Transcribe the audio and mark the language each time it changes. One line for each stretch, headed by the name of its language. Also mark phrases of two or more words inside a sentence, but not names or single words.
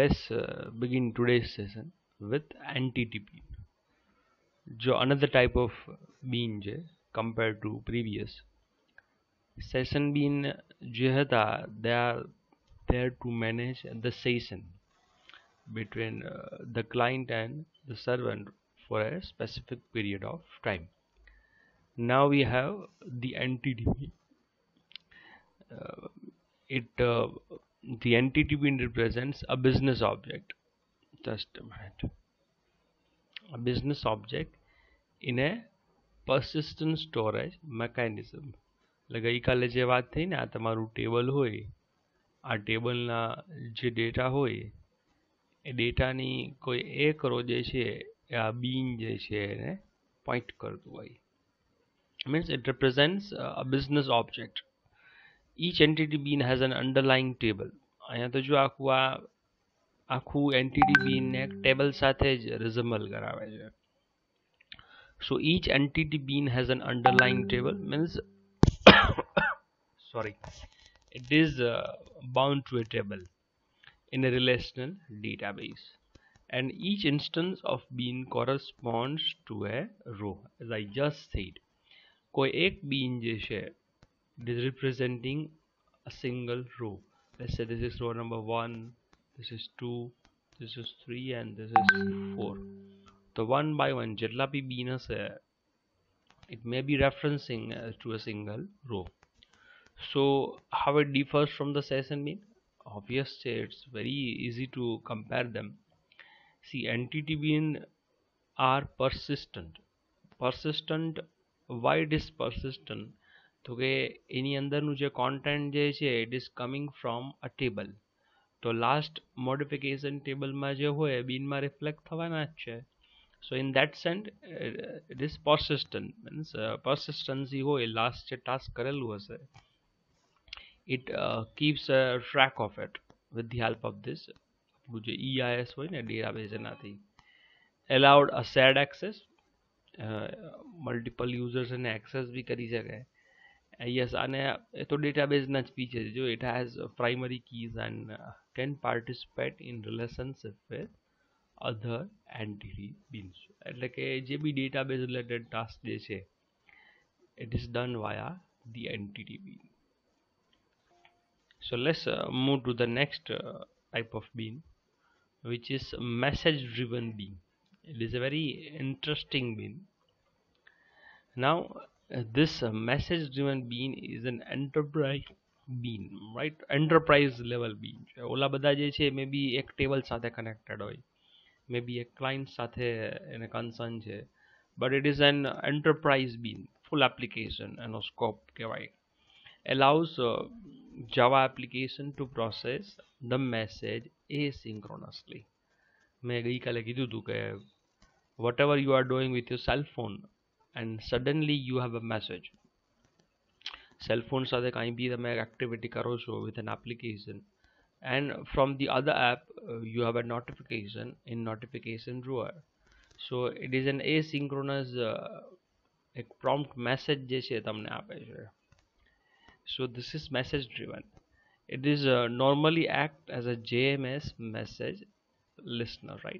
English: begin today's session with NTT bean. जो another type of bean છે compared to previous. Session bean
Gujarati: જે હતા,
English: they are there to manage the session between the client and the servant for a specific period of time. Now we have the NTT bean. The NTT bean represents a business object. Just a minute. A business object in a persistent storage mechanism.
Gujarati: ગઈકાલે જે વાત થઈ ને, આ તમારું ટેબલ હોય, આ ટેબલના જે ડેટા હોય એ ડેટાની કોઈ એક રો જે છે એ આ બીન જે છે એને પોઈન્ટ કરતું હોય.
English: Means it represents a business object. Each entity bean has an underlying table.
Gujarati: અહીંયા તો જો આખું
English: entity bean
Gujarati: ને એક ટેબલ સાથે જ resemble કરાવે છે.
English: So each entity bean has an underlying table, means sorry, it is bound to a table in a relational database, and each instance of bean corresponds to a row, as I just said.
Gujarati: કોઈ એક bean જે છે,
English: it is representing a single row. Let's say this is row number 1, this is 2, this is 3, and this is 4. So one by one
Gujarati: જેટલા બી
English: bean હશે, it may be referencing to a single row. So how it differs from the session bean? Obviously it's very easy to compare them. See, entity bean are persistent. Why it is persistent?
Gujarati: તો કે એની અંદરનું જે content જે છે,
English: it is coming from a table.
Gujarati: તો
English: last modification
Gujarati: ટેબલમાં જે હોય બીનમાં રિફ્લેક્ટ થવાના જ છે.
English: So in that sense it is persistent, means persistency હોય, last જે task
Gujarati: કરેલું હશે,
English: it keeps a track of it with the help of this જે EIS
Gujarati: હોય ને
English: database એનાથી. Allowed a shared access, multiple users એને access
Gujarati: બી કરી શકે. Yes, અને એ તો database ના જ feature જો,
English: it has primary keys and can participate in relationship with other entity beans.
Gujarati: એટલે કે જે બી database related task જે છે,
English: it is done via the entity bean. So let's move to the next type of bean, which is message driven bean. It is a very interesting bean. Now this message driven bean is an enterprise bean, right? Enterprise level bean.
Gujarati: ઓલા બધા જે છે maybe એક ટેબલ સાથે connected હોય, maybe એક client સાથે એને concern છે,
English: but it is an enterprise bean, full application એનો scope કહેવાય. Allows Java application to process the message asynchronously.
Gujarati: મેં ગઈકાલે કીધું હતું કે
English: whatever you are doing with your cell phone and suddenly you have a message, cell phone
Gujarati: સાથે કાંઈ બી તમે
English: activity
Gujarati: કરો છો
English: with an application, and from the other app you have a notification in notification drawer. So it is an asynchronous એક prompt message
Gujarati: જે છે તમને આપે છે.
English: So this is message driven. It is normally act as a JMS message listener, right?